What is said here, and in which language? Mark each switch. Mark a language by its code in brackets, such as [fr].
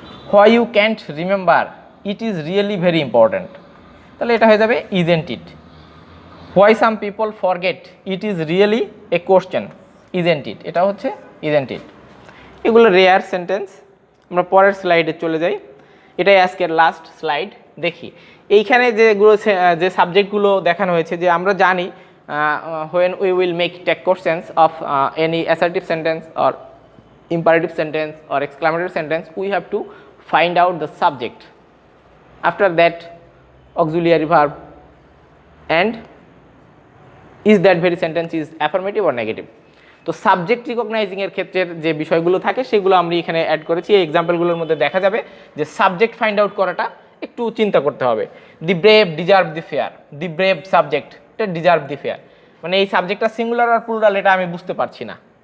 [en] why you can't remember it is really very important, [bn] তাহলে এটা হয়ে যাবে [en] Isn't it. Why some people forget it is really a question, isn't it, [bn] এটা হচ্ছে [en] Isn't it. [bn] এগুলো rare sentence. আমরা পরের স্লাইডে চলে যাই, এটাই আজকের লাস্ট স্লাইড। দেখি এইখানে যে সাবজেক্টগুলো দেখানো হয়েছে, যে আমরা জানি [en] when we will make tag questions of any assertive sentence or imperative sentence or exclamatory sentence, we have to find out the subject, after that auxiliary verb, and is that very sentence is affirmative or negative. [bn] তো subject recognising এর ক্ষেত্রের যে বিষয়গুলো থাকে সেগুলো আমরা এখানে add করেছি। এই এক্সাম্পলগুলোর মধ্যে দেখা যাবে যে সাবজেক্ট ফাইন্ড আউট করাটা একটু চিন্তা করতে হবে। [en] the brave deserve the fair, [bn] the brave subject, এটা ডিজার্ভ দি ফেয়ার, মানে এই সাবজেক্টটা সিঙ্গুলার আর প্লুরাল এটা আমি বুঝতে পারছি না।